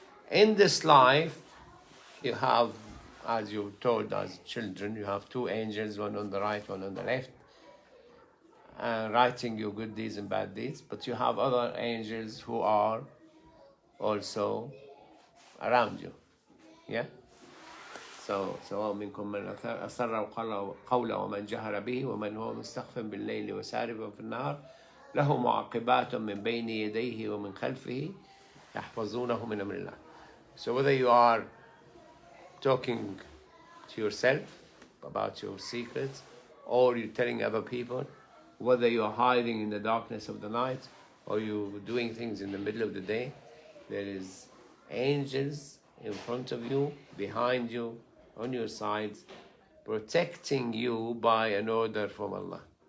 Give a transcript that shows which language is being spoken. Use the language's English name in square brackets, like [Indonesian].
[English] In this life, you have, as you told as children, you have two angels, one on the right, one on the left, writing your good deeds and bad deeds. But you have other angels who are also around you. Yeah? [Arabic] So سواء منكم من أسر قولا ومن جهر به ومن هو مستخف بالليل وسارب في النهار له معقبات من بين يديه ومن خلفه يحفظونه من أمر الله. [English] So whether you are talking to yourself about your secrets, or you're telling other people, whether you're hiding in the darkness of the night, or you're doing things in the middle of the day, there is angels in front of you, behind you, on your sides, protecting you by an order from Allah.